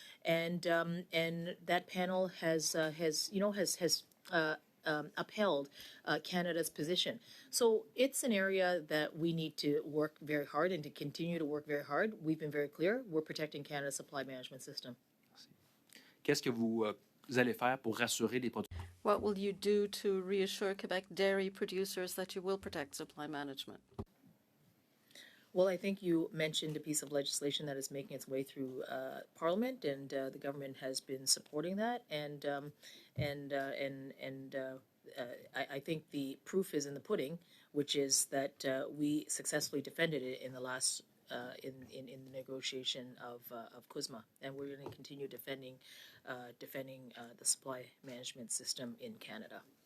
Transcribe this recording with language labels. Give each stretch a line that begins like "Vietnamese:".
English: And that panel has upheld Canada's position. So it's an area that we need to work very hard and to continue to work very hard. We've been very clear. We're protecting Canada's supply management system.
French: qu'est-ce que vous allez faire pour rassurer les producteurs?
English: What will you do to reassure Quebec dairy producers that you will protect supply management? Well, I think you mentioned a piece of legislation that is making its way through Parliament, and the government has been supporting that. I think the proof is in the pudding, which is that we successfully defended it in the last in the negotiation of CUSMA, and we're going to continue defending the supply management system in Canada.